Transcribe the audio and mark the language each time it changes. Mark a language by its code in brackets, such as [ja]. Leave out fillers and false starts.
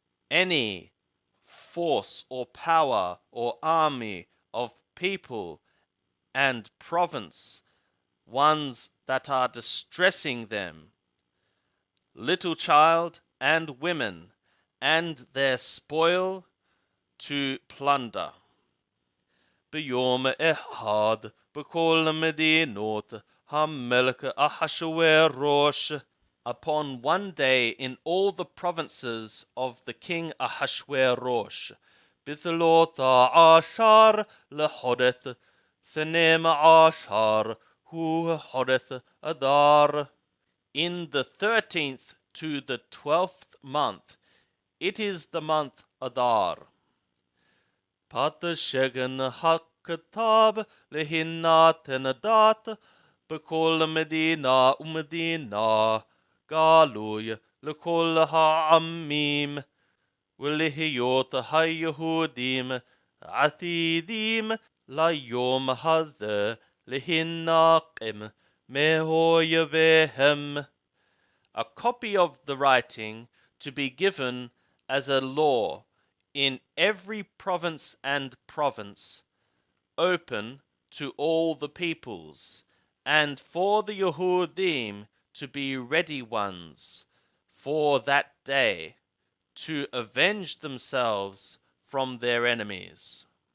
[en] any force or power or army of people and province, ones that are distressing them, little child and women, and their spoil to plunder. [he] ביום אחד בכל המדינות המלך אחשוורוש. [en] Upon one day in all the provinces of the king Ahasuerus, [he] בתלות עשר לחודש, 12 hu חודש [en] Adar. In the 13th to the 12th month, it is the month Adar. [he] פתשגן הכתב להינתן דת בכל מדינה ומדינה, גלוי לכל העמים, ולהיות היהודים עתידים ליום הזה להינקם מאויביהם. [en] A copy of the writing to be given as a law in every province and province, open to all the peoples, and for the Yehudim to be ready ones for that day, to avenge themselves from their enemies.